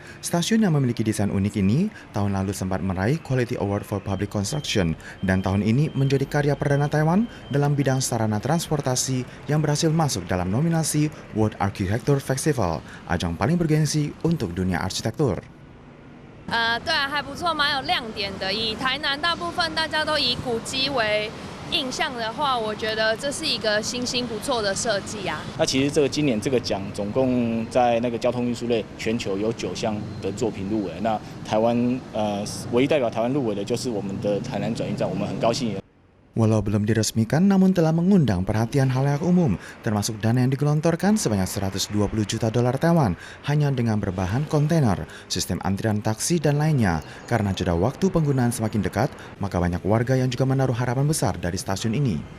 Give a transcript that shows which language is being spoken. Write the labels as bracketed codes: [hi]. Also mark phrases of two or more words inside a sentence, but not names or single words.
[id] Stasiun yang memiliki desain unik ini tahun lalu sempat meraih Quality Award for Public Construction dan tahun ini menjadi karya perdana Taiwan dalam bidang sarana transportasi yang berhasil masuk dalam nominasi World Architecture Festival, ajang paling bergengsi untuk dunia arsitektur. [zh] 对啊，还不错，蛮有亮点的。以台南大部分大家都以古迹为印象的话，我觉得这是一个新兴不错的设计啊。那其实今年这个奖总共在那个交通运输类全球有9项的作品入围，那台湾唯一代表台湾入围的就是我们的台南转运站，我们很高兴。 [id] Walau belum diresmikan, namun telah mengundang perhatian halayak umum, termasuk dana yang digelontorkan sebanyak 120 juta dolar Taiwan hanya dengan berbahan kontainer, sistem antrian taksi, dan lainnya. Karena jeda waktu penggunaan semakin dekat, maka banyak warga yang juga menaruh harapan besar dari stasiun ini.